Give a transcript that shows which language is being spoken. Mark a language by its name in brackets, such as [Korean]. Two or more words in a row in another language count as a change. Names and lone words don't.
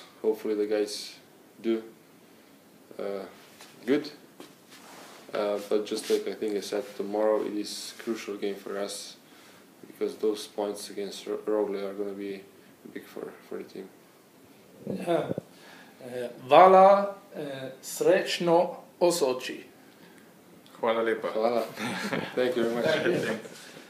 [English] Hopefully, the guys do good. But just like I think I said, tomorrow it is a crucial game for us, because those points against Rogli are going to be big for the team. Yeah. [Bosnian] Hvala, srećno, o Sotji. Hvala lijepa. Hvala. [English] Thank you very much. Thank you.